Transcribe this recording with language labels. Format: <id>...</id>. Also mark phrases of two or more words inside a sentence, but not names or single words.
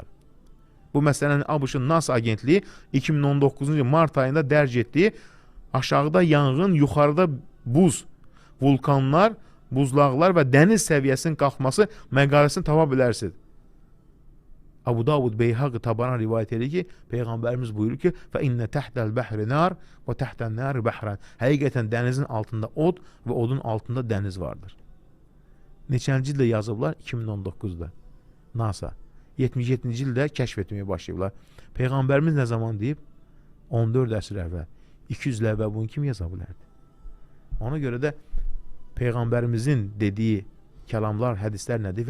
<az>Bu məsələni ABŞ-ın NASA agentliyi 2019-cu mart ayında dərc etdiyi aşağıda yanğın, yuxarıda buz, vulkanlar, buzlaqlar və dəniz səviyyəsinin qalxması məqaləsini tapa bilərsiniz. Abu Davud Beyhaqi Tabana rivayət edir ki, Peyğəmbərimiz buyurur ki,</az> <ar>فَإِنَّ تَحْتَ الْبَحْرِ نَارِ وَتَحْتَ النَّارِ بَحْرًا.</ar> <az>Həqiqətən dənizin altında od və odun altında dəniz vardır. Neçənci ildə yazıblar? 2019-da. NASA. 77-ci ildə kəşf etməyə başlayıblar. Peyğəmbərimiz nə zaman deyib? 14 əsr əvvəl. 200 il əvvəl bunu kim yaza bilərdi? Ona görə də Peyğəmbərimizin dediyi kəlamlar, hədislər nədir?</az>